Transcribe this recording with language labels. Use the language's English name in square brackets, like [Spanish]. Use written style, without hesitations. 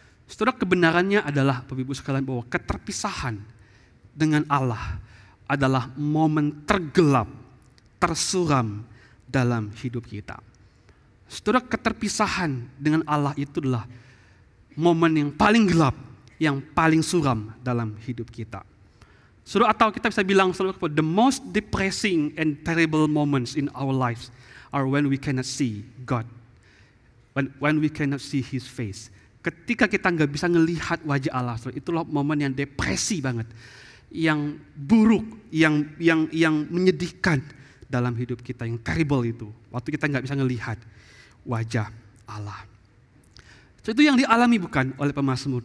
[Indonesian] Saudara, kebenarannya adalah Bapak Ibu sekalian bahwa keterpisahan dengan Allah adalah momen tergelap, tersuram dalam hidup kita. Saudara, keterpisahan dengan Allah itu adalah momen yang paling gelap, yang paling suram dalam hidup kita. Saudara, atau kita bisa bilang saudara, [English] the most depressing and terrible moments in our lives are when we cannot see God, when we cannot see His face. [Indonesian] Ketika kita nggak bisa ngelihat wajah Allah, saudara, itulah momen yang depresi banget, yang buruk, yang menyedihkan dalam hidup kita, yang terrible itu. Waktu kita nggak bisa ngelihat wajah Allah. So, itu yang dialami bukan oleh pemazmur.